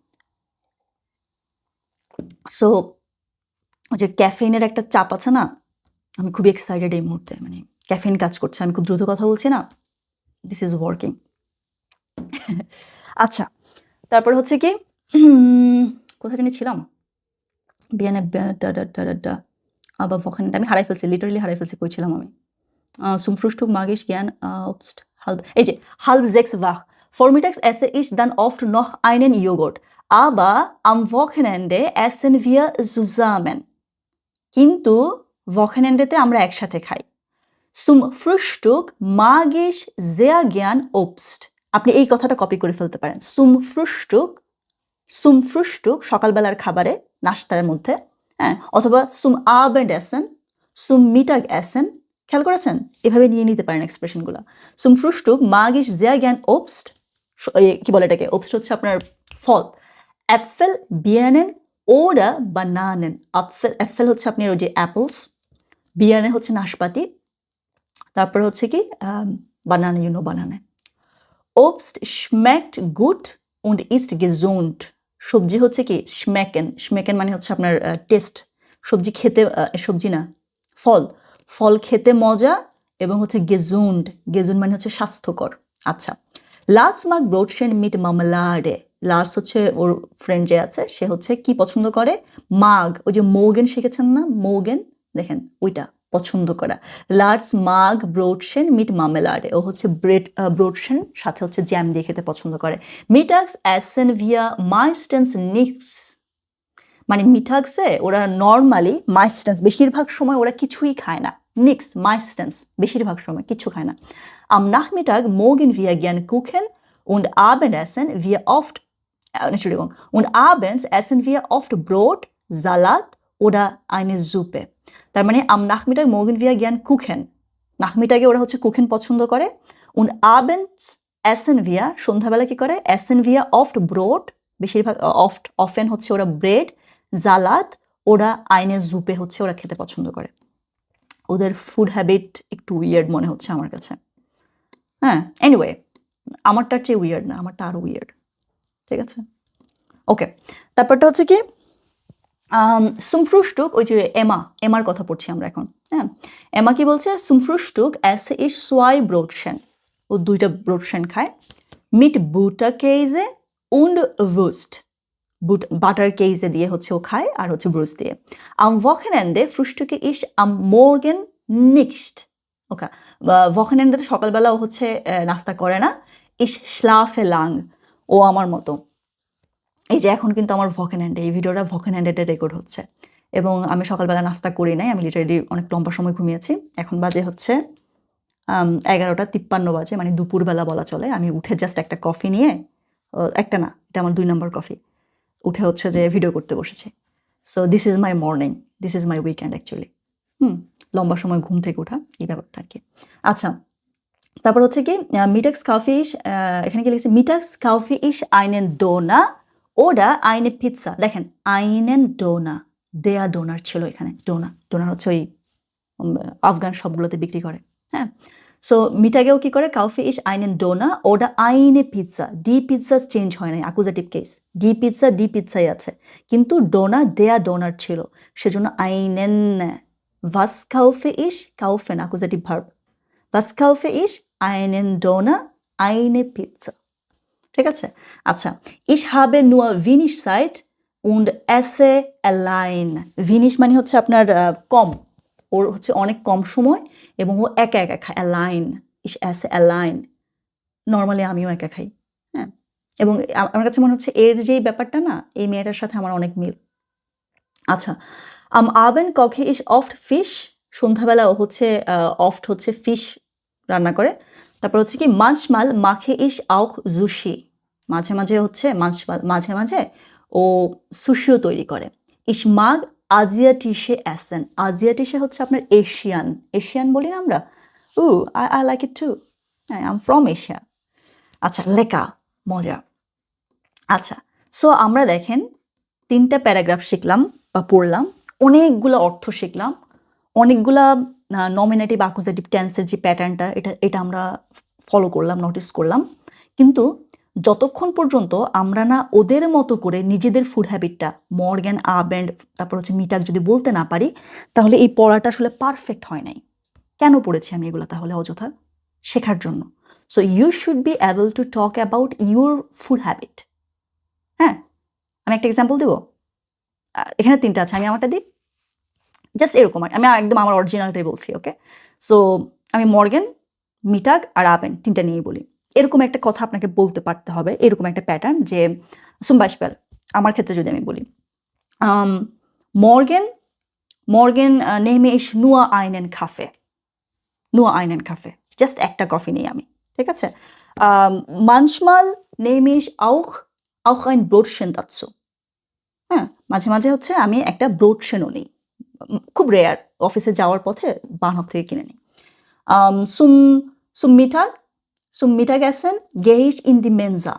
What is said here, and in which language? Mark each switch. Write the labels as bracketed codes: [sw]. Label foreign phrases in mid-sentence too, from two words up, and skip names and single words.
[bn] সো যে ক্যাফেইনের একটা চাপ আছে না, আমি খুবই এক্সাইটেড এই মুহূর্তে, মানে ক্যাফেইন কাজ করছে, আমি খুব দ্রুত কথা বলছি না, [en] this is working. [bn] আচ্ছা, তারপর হচ্ছে কি, কোথায় জানি ছিলাম, আবার ওখানে আমি হারাই ফেলছি, লিটারালি হারাই ফেলছি, কই ছিলাম আমি। [de] Zum Frühstück mag ich gern Obst, [bn] এই যে [de] halb 6 wach। Vormittags esse ich dann oft noch einen Joghurt, aber am Wochenende essen wir zusammen। [bn] কিন্তু Wochenendতে আমরা একসাথে খাই। [de] Zum Frühstück mag ich sehr gern Obst। [bn] আপনি এই কথাটা কপি করে ফেলতে পারেন। [de] Zum Frühstück [bn] সকালবেলার খাবারে, নাস্তার মধ্যে, হ্যাঁ, অথবা [de] zum Abendessen, zum Mittagessen। [bn] খেয়াল করেছেন, এভাবে নিয়ে নিতে পারেন এক্সপ্রেশনগুলো। [de] Zum Frühstück mag ich sehr gern Obst, [bn] কি বলে এটাকে, Obst হচ্ছে আপনার ফল, [de] Äpfel, Birnen oder Bananen। [bn] Äpfel হচ্ছে আপনার ওই যে অ্যাপলস, Birne হচ্ছে নাশপাতি, তারপর হচ্ছে কি বানানা, [en] you know banana. [de] Obst schmeckt gut und ist gesund। [bn] সবজি হচ্ছে কি schmecken মানে হচ্ছে আপনার টেস্ট, সবজি খেতে, সবজি না, ফল খেতে মজা, এবং হচ্ছে gesund মানে হচ্ছে স্বাস্থ্যকর। আচ্ছা, [de] Lars mag Brötchen mit Marmelade। [bn] লার্স হচ্ছে ওর ফ্রেন্ড যে আছে, সে হচ্ছে কি পছন্দ করে, মাগ, ওই যে মোগেন শিখেছেন না, মোগেন, দেখেন ওইটা পছন্দ করা। [de] Lars mag Brötchen mit Marmelade, [bn] ও হচ্ছে ব্রোটশেন সাথে হচ্ছে জ্যাম দিয়ে খেতে পছন্দ করে। [de] Mittags essen wir meistens nichts. [bn] মানে মিঠাগসে ওরা নর্মালি মাইস্টেন্স বেশিরভাগ সময় ওরা কিছুই খায় না, [de] nichts meistens [bn] বেশিরভাগ সময় কিছু খায় না। [de] Am Nachmittag mogen wir gern Kuchen und Abendessen wir oft, Entschuldigung, und abends essen wir oft Brot, Salat oder eine Suppe. [bn] তার মানে [de] am Nachmittag mogen wir gern Kuchen. [bn] নাহমিটাগে ওরা হচ্ছে কুকেন পছন্দ করে। [de] und abends essen wir, [bn] সন্ধ্যাবেলা কি করে? [de] essen wir oft Brot, [bn] বেশিরভাগ often হচ্ছে ওরা ব্রেড, জালাদ ওরা [de] eine Suppe [bn] হচ্ছে ওরা খেতে পছন্দ করে। ওদের [en] food habit [bn] একটু উইয়ার্ড মনে হচ্ছে আমার কাছে। হ্যাঁ, এনিওয়ে আমারটার চেয়ে উইয়ার্ড না, আমারটা আরো উইয়ার্ড। ঠিক আছে, ওকে। তারপরটা হচ্ছে কি [de] zum Frühstück, [bn] ওই যে এমার কথা পড়ছি আমরা এখন। হ্যাঁ, এমা কি বলছে? [de] zum Frühstück esse ich 2 Brotchen, [bn] ও 2টা ব্রোটশেন খায়, [de] mit Butterkäse und Wurst, [bn] বাটার কেজে দিয়ে হচ্ছে ও খায় আর হচ্ছে ব্রুস দিয়ে। [de] am Wochenende frühstücke ich am Morgen nicht, [bn] ওকে। Wochenende সকালবেলা ও হচ্ছে নাস্তা করে না, [de] ich schlafe lang, [bn] ও আমার মতো। এই যে এখন কিন্তু আমার ভকেনহ্যান্ডে, এই ভিডিওটা ভকেনহ্যান্ডে রেকর্ড হচ্ছে এবং আমি সকালবেলা নাস্তা করি নাই, আমি লিটারেলি অনেক লম্বা সময় ঘুমিয়েছি। এখন বাজে হচ্ছে 11:53 বাজে, মানে দুপুরবেলা বলা চলে। আমি উঠে জাস্ট একটা কফি নিয়ে, একটা না, এটা আমার 2 নম্বর কফি, উঠে হচ্ছে যে ভিডিও করতে বসেছি। [en] So this is my morning, this is my weekend actually. [bn] লম্বা সময় ঘুম থেকে ওঠা এই ব্যাপারটা আর কি। আচ্ছা, তারপর হচ্ছে কি [de] Mittags kaufe ich, [bn] এখানে কি লিখেছে? [de] Mittags kaufe ich einen Döner oder eine Pizza। দেখেন einen Döner, der Döner [bn] ছিল এখানে। ডোনার হচ্ছে ওই আফগান সবগুলোতে বিক্রি করে। হ্যাঁ, সো মিটাগেও কি করে? [de] kaufe ich einen Döner oder eine Pizza। die Pizza [bn] চেঞ্জ হয় নাই, [en] accusative case. [de] die Pizza [bn] আছে, কিন্তু ডোনার [de] der Döner [bn] ছিল, সেজন্য einen। [de] was kaufe ich? kaufen [en] accusative verb. [de] was kaufe ich? einen Döner, eine Pizza। [bn] ঠিক আছে, আচ্ছা। [de] ich habe nur wenig Zeit und esse allein। [bn] wenig মানে হচ্ছে আপনার কম, ওর হচ্ছে অনেক কম সময় এবং ও একা একা খায়। [de] allein, ich esse allein। [bn] নর্মালি আমিও একা খাই। হ্যাঁ, এবং আমার কাছে মনে হচ্ছে এর যে ব্যাপারটা না, এই মেয়েটার সাথে আমার অনেক মিল। আচ্ছা, [de] am Abend koche ich oft Fisch। [bn] সন্ধ্যাবেলা ও হচ্ছে oft হচ্ছে ফিশ রান্না করে। তারপর হচ্ছে কি [de] manchmal mache ich auch Sushi। [bn] মাঝে মাঝে হচ্ছে মাঝে মাঝে ও সুশিও তৈরি করে। [de] ich mag asiatische Essen। [bn] asiatische হচ্ছে আপনার এশিয়ান বলি না আমরা। [en] I like it too, I'm from Asia। [bn] আচ্ছা, লেখা মজা। আচ্ছা, সো আমরা দেখেন 3টা প্যারাগ্রাফ শিখলাম বা পড়লাম, অনেকগুলো অর্থ শিখলাম, অনেকগুলা [en] nominative accusative [bn] টেন্সের যে প্যাটার্নটা, এটা আমরা ফলো করলাম, নোটিস করলাম। কিন্তু যতক্ষণ পর্যন্ত আমরা না ওদের মতো করে নিজেদের [en] food habit [de] Morgen, Abend, [bn] তারপর হচ্ছে মিটাক যদি বলতে না পারি, তাহলে এই পড়াটা আসলে পারফেক্ট হয় নাই। কেন পড়েছি আমি এগুলো তাহলে? অযথা শেখার জন্য। [en] So you should be able to talk about your food habit. [bn] হ্যাঁ, আমি একটা এক্সাম্পল দেবো। এখানে 3টা আছে, আমি আমারটা দিই। জাস্ট এরকম, আমি একদম আমার অরিজিনালটাই বলছি। ওকে, সো আমি [de] Morgen, Mittag [bn] আর আবেন 3টা নিয়েই বলি। এরকম একটা কথা আপনাকে বলতে পারতে হবে, এরকম একটা প্যাটার্ন যে [de] zum Beispiel [bn] আমার ক্ষেত্রে যদি আমি বলি [de] morgen nehme ich nur einen Kaffee, [bn] জাস্ট একটা কফি নেই আমি। ঠিক আছে, [de] manchmal nehme ich auch ein Brotchen dazu। [bn] হ্যাঁ, মাঝে মাঝে হচ্ছে আমি একটা ব্রোটশেনও নিই, খুব রেয়ার, অফিসে যাওয়ার পথে বাহন থেকে কিনে নিই। [de] zum Mittagessen gehe ich in die Mensa।